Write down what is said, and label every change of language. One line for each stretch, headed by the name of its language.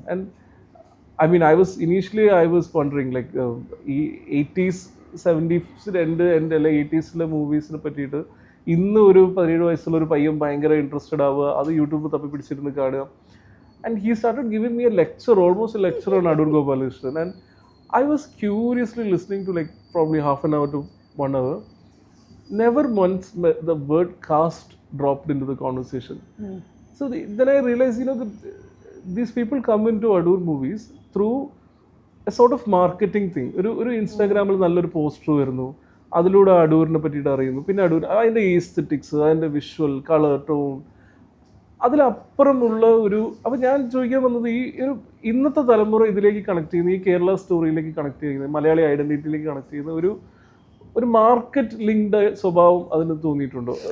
Malayalam: And
English: I was wondering like
Malayalam: ഈ 80s 70s അല്ലെ 80s മൂവീസിനെ പറ്റിയിട്ട് ഇന്ന് ഒരു 17 വയസ്സുള്ള ഒരു പയ്യൻ ഭയങ്കര ഇൻട്രസ്റ്റഡ് ആവുക, അത് യൂട്യൂബ് തപ്പി പിടിച്ചിരുന്ന് കാണുക.
English: And he started giving me a lecture, almost a lecture on Adoor Gopalakrishnan. And I was curiously listening to like probably half an hour to 1 hour. Never once the word caste dropped into the conversation. So then I realized, these people come into Adoor movies through a sort of marketing thing.
Malayalam: ഒരു ഇൻസ്റ്റാഗ്രാമിൽ നല്ലൊരു poster വരുന്നു, അതിലൂടെ അടൂരിനെ പറ്റിയിട്ട് അറിയുന്നു. പിന്നെ അടൂർ അതിൻ്റെ aesthetics, അതിൻ്റെ വിഷ്വൽ, കളർ, ടോൺ, അതിലപ്പുറമുള്ള അപ്പോൾ ഞാൻ ചോദിക്കാൻ വന്നത് ഈ ഇന്നത്തെ തലമുറ ഇതിലേക്ക് കണക്ട് ചെയ്യുന്ന, ഈ കേരള സ്റ്റോറിയിലേക്ക് കണക്ട് ചെയ്യുന്നത്, മലയാളി ഐഡന്റിറ്റിയിലേക്ക് കണക്ട് ചെയ്യുന്ന ഒരു മാർക്കറ്റ് ലിങ്ക്ഡ് സ്വഭാവം അതിന് തോന്നിയിട്ടുണ്ടോ?